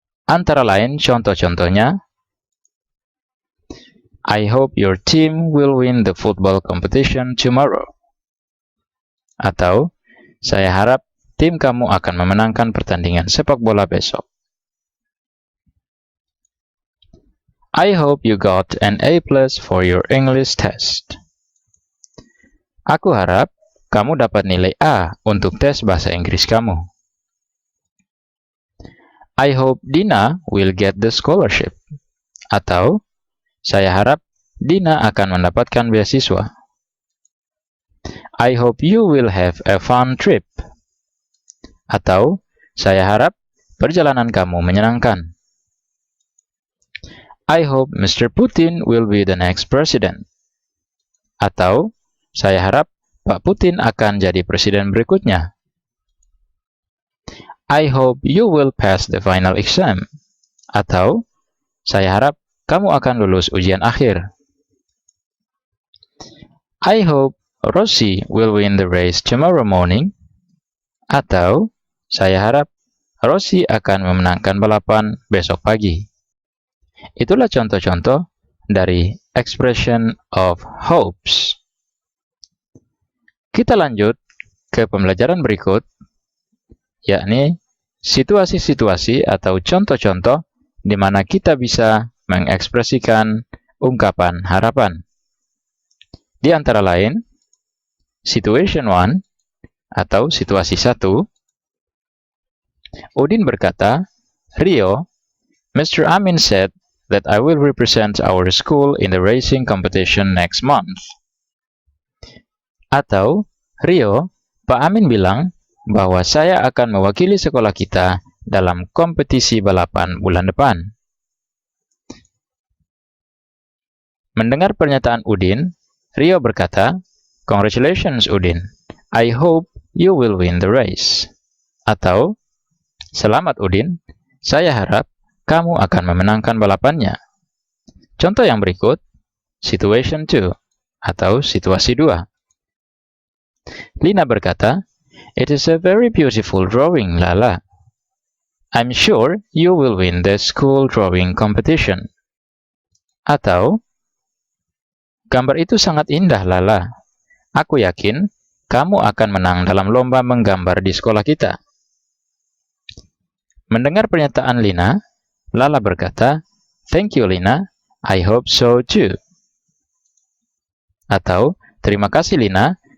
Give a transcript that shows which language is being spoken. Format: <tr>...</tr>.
<id>Antara lain contoh-contohnya,</id> <en>I hope your team will win the football competition tomorrow.</en> <id>Atau, saya harap tim kamu akan memenangkan pertandingan sepak bola besok.</id> <en>I hope you got an A+ for your English test.</en> <id>Aku harap kamu dapat nilai A untuk tes bahasa Inggris kamu.</id> <en>I hope Dina will get the scholarship.</en> <id>Atau, saya harap Dina akan mendapatkan beasiswa.</id> <en>I hope you will have a fun trip.</en> <id>Atau, saya harap perjalanan kamu menyenangkan.</id> <en>I hope Mr. Putin will be the next president.</en> <id>Atau, saya harap Pak Putin akan jadi presiden berikutnya.</id> <en>I hope you will pass the final exam.</en> <id>Atau, saya harap kamu akan lulus ujian akhir.</id> <en>I hope Rosie will win the race tomorrow morning.</en> <id>Atau, saya harap Rosie akan memenangkan balapan besok pagi. Itulah contoh-contoh dari</id> <en>expression of hopes.</en> <id>Kita lanjut ke pembelajaran berikut, yakni situasi-situasi atau contoh-contoh di mana kita bisa mengekspresikan ungkapan harapan. Di antara lain,</id> <en>situation 1</en> <id>atau situasi 1, Udin berkata, Rio, Mr.</id> <en>Amin said that I will represent our school in the racing competition next month.</en> <id>Atau, Rio, Pak Amin bilang bahwa saya akan mewakili sekolah kita dalam kompetisi balapan bulan depan. Mendengar pernyataan Udin, Rio berkata,</id> <en>Congratulations Udin, I hope you will win the race.</en> <id>Atau, Selamat Udin, saya harap kamu akan memenangkan balapannya. Contoh yang berikut,</id> <en>situation 2</en> <id>atau situasi 2. Lina berkata,</id> <en>It is a very beautiful drawing, Lala. I'm sure you will win the school drawing competition.</en> <id>Atau, gambar itu sangat indah, Lala. Aku yakin kamu akan menang dalam lomba menggambar di sekolah kita. Mendengar pernyataan Lina, Lala berkata,</id> <en>Thank you,</en> <id>Lina.</id> <en>I hope so too.</en> <id>Atau, terima kasih,</id> <en>Lina.</en>